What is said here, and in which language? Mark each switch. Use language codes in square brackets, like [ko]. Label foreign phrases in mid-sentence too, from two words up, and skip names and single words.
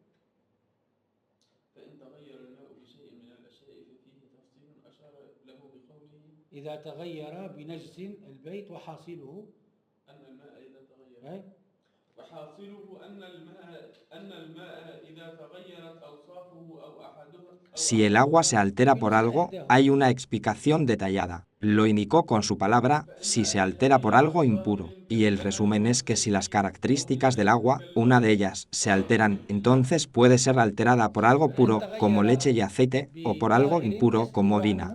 [ar] فإن تغير الماء بشيء من الأشياء ففيه تفصيل أشار له بقوله إذا تغير بنجس البيت وحاصله أن الماء إذا تغير أي؟ وحاصله أن الماء إذا تغيرت أوصافه أو أحدها [es] Si el agua se altera por algo, hay una explicación detallada. Lo indicó con su palabra, si se altera por algo impuro. Y el resumen es que si las características del agua, una de ellas, se alteran, entonces puede ser alterada por algo puro, como leche y aceite, o por algo impuro, como orina.